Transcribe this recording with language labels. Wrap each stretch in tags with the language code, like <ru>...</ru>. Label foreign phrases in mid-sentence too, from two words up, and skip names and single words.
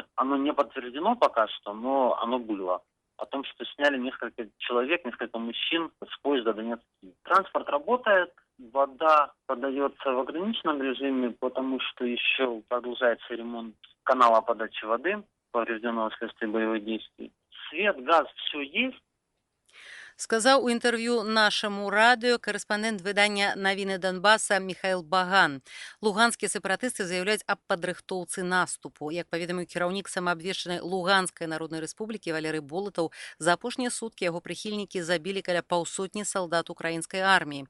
<ru>Оно не подтверждено пока что, но оно было. О том, что сняли несколько человек, несколько мужчин с поезда Донецкий. Транспорт работает, вода подается в ограниченном режиме, потому что еще продолжается ремонт канала подачи воды, поврежденного вследствие боевых действий. Свет, газ, все есть.</ru> <be>Сказаў у інтэрв'ю нашаму радыё карэспандэнт выдання навіны Донбаса Михаил Баган. Луганскія сепаратысты заяўляюць аб падрыхтоўцы наступу. Як паведаміў кіраўнік самаабвешчанай Луганскай народнай рэспублікі Валерый Болатаў, за апошнія суткі яго прыхільнікі забілі каля паўсотні салдат украінскай арміі.</be>